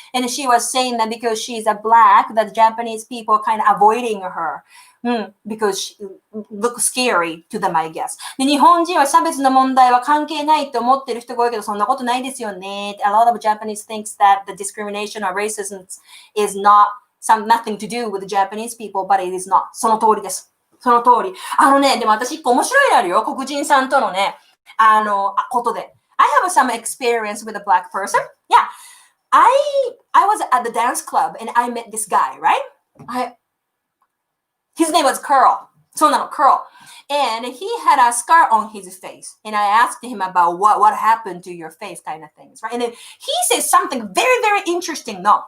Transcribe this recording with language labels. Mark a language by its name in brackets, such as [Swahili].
[English] And she was saying that because she's a black, that Japanese people are kind of avoiding her.because she looks scary to them, I guess. [Japanese] で、日本人は差別の問題は関係ないと思ってる人が多いけど、そんなことないですよね。 [English] A lot of Japanese thinks that the discrimination or racism is nothing to do with the Japanese people, but it is not. [Japanese] その通りです。その通り。でも私一個面白いのあるよ。黒人さんとのね、ことで。 [English] I have some experience with a black person. Yeah. I was at the dance club and I met this guy, right?His name was Curl. Curl. And he had a scar on his face. And I asked him about what happened to your face kind of things, right? And then he said something very, very interesting.